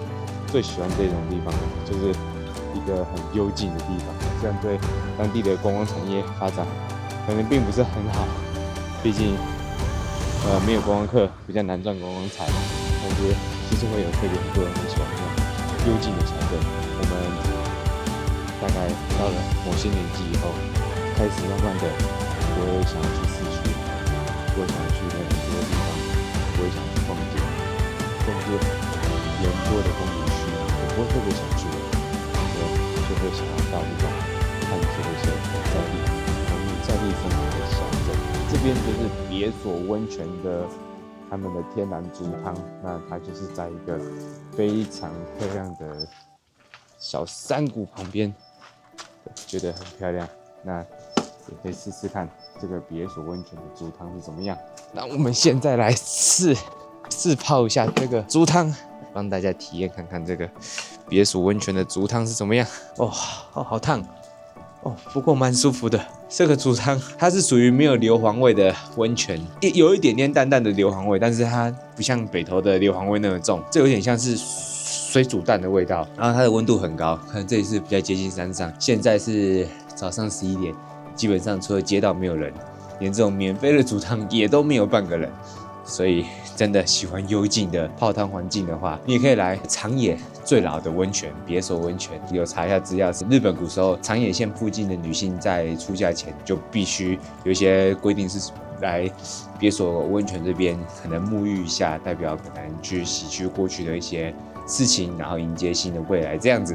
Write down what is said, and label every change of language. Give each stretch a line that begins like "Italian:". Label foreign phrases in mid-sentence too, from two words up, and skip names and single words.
Chinese: 最喜歡這種地方，就是一個很幽靜的地方，這樣對當地的觀光產業發展可能並不是很好，畢竟沒有觀光客，比較難賺觀光財。但是就是會有特別多人很喜歡這種幽靜的小鎮。我們大概到了某些年紀以後，開始慢慢的不會想要去市區，不会想要去很多地方，不會想要去逛街，甚至人多的公園區，我不会特別想去的，就會想要到那種探索一些在地生活的小鎮。這邊就是別所溫泉的他們的天然竹湯，那它就是在一個非常漂亮的小山谷旁邊，覺得很漂亮。那也可以試試看這個別所溫泉的竹湯是怎麼樣。那我們現在來試泡一下這個竹湯，幫大家體驗看看這個別所溫泉的竹湯是怎麼樣。哦，好燙。哦，不過蠻舒服的。這個竹湯它是屬於沒有硫磺味的溫泉，有一點點淡淡的硫磺味，但是它不像北投的硫磺味那麼重，這有點像是水煮蛋的味道。然後它的溫度很高，可能這裡是比較接近山上。現在是早上11點，基本上除了街道沒有人，連這種免費的竹湯也都沒有半個人。所以真的喜歡幽靜的泡湯環境的話，你也可以來長野最老的溫泉別所溫泉。有查一下資料，是日本古時候長野縣附近的女性在出嫁前就必須有一些規定，是來別所溫泉這邊可能沐浴一下，代表可能去洗去過去的一些事情，然後迎接新的未來這樣子。